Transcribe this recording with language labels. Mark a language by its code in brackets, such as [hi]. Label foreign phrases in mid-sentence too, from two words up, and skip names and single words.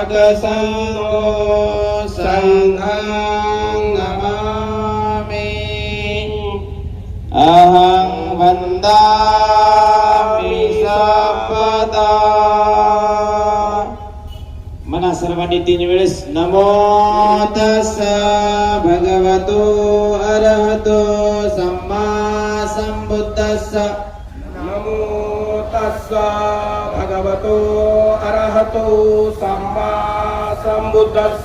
[pi] संघो संघं नमामि अहं वन्दामि सर्वदा। [mr] म्हणा सर्वांनी 3 वेळेस [pi] नमो तस्स भगवतो अरहतो सम्मा संबुद्धस्स। नमो तस्स भगवतो अरहतो सम्मा संबुद्धस्स।